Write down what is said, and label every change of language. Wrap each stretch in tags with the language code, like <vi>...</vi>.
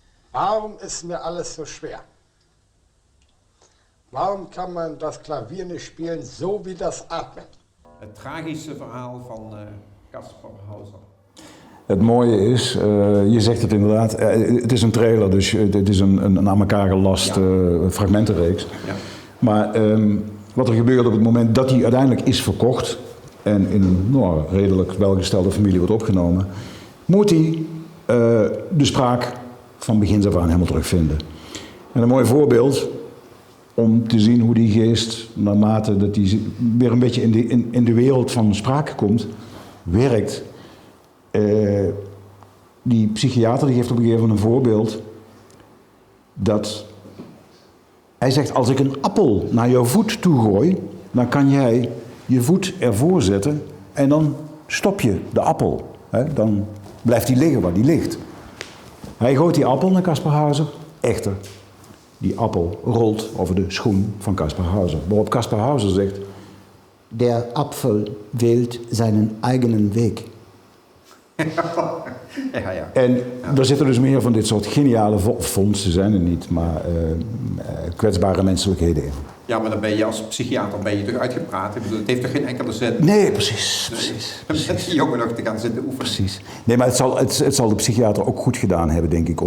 <de>Warum ist mir alles so schwer? Warum kann man das Klavier nicht spielen, so wie das Atmen?</de> <nl>Het tragische verhaal van Caspar Hauser. Het mooie is, je zegt het inderdaad, het is een trailer, dus het is een aan elkaar gelast fragmentenreeks. Ja. Maar wat er gebeurt op het moment dat hij uiteindelijk is verkocht en in een redelijk welgestelde familie wordt opgenomen, moet hij de spraak van begins af aan helemaal terugvinden. En een mooi voorbeeld om te zien hoe die geest, naarmate dat hij weer een beetje in de wereld van sprake komt, werkt. Die psychiater die geeft op een gegeven moment een voorbeeld dat hij zegt: als ik een appel naar jouw voet toe gooi, dan kan jij je voet ervoor zetten en dan stop je de appel. Dan blijft hij liggen waar hij ligt. Hij gooit die appel naar Caspar Hauser. Echter, die appel rolt over de schoen van Caspar Hauser. Waarop Caspar Hauser zegt:</nl> <de>der Apfel wählt seinen eigenen Weg.</de> <nl>Ja. En er zitten dus meer van dit soort geniale vondsten, zijn er niet, maar kwetsbare menselijkheden in. Ja, maar dan ben je als psychiater toch uitgepraat. Ik bedoel, het heeft toch geen enkele zin. Nee, precies. Met die jongen nog te gaan zitten oefenen. Precies. Nee, maar het zal de psychiater ook goed gedaan hebben, denk ik.</nl>